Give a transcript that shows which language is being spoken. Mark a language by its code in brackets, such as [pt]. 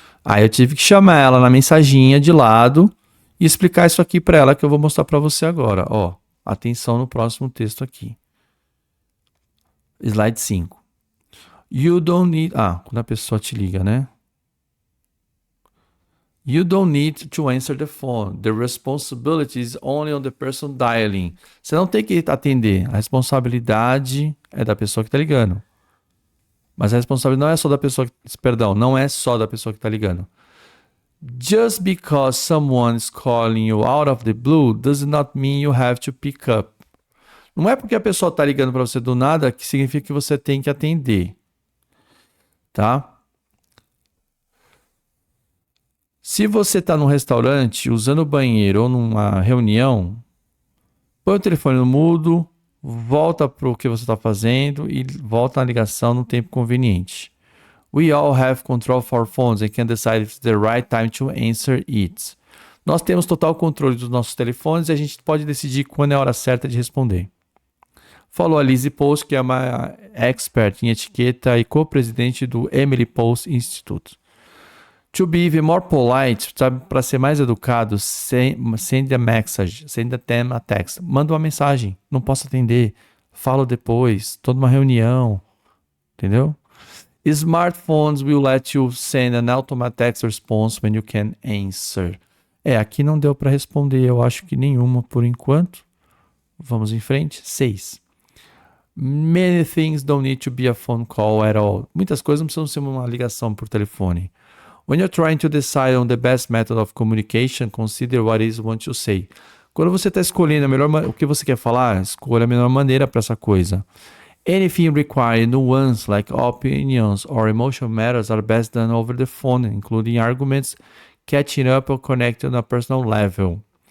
[pt] Aí eu tive que chamar ela na mensaginha de lado e explicar isso aqui para ela que eu vou mostrar para você agora. Ó, atenção no próximo texto aqui. Slide 5. [en] You don't need... [pt] quando a pessoa te liga, né? [en] You don't need to answer the phone. The responsibility is only on the person dialing. [pt] Você não tem que atender. A responsabilidade é da pessoa que está ligando. Mas a responsabilidade não é só da pessoa não é só da pessoa que está ligando. [en] Just because someone is calling you out of the blue does not mean you have to pick up. [pt] Não é porque a pessoa está ligando para você do nada que significa que você tem que atender. Tá? Se você está num restaurante, usando o banheiro ou numa reunião, põe o telefone no mudo, volta para o que você está fazendo e volta na ligação no tempo conveniente. [en] We all have control of our phones and can decide if it's the right time to answer it. [pt] Nós temos total controle dos nossos telefones e a gente pode decidir quando é a hora certa de responder. Falou a Lizzie Post, que é uma expert em etiqueta e co-presidente do Emily Post Institute. [en] To be even more polite, [pt] para ser mais educado, [en] send a message, send them a text. [pt] Manda uma mensagem, não posso atender, falo depois, tô numa reunião, entendeu? [en] Smartphones will let you send an automatic text response when you can answer. [pt] Aqui não deu para responder, eu acho que nenhuma por enquanto. Vamos em frente. 6. [en] Many things don't need to be a phone call at all. [pt] Muitas coisas não precisam ser uma ligação por telefone. [en] When you're trying to decide on the best method of communication, consider what is you want to say. [pt] Quando você está escolhendo o que você quer falar, escolha a melhor maneira para essa coisa. [en] Anything requiring nuance like opinions or emotional matters are best done over the phone, including arguments, catching up or connecting on a personal level.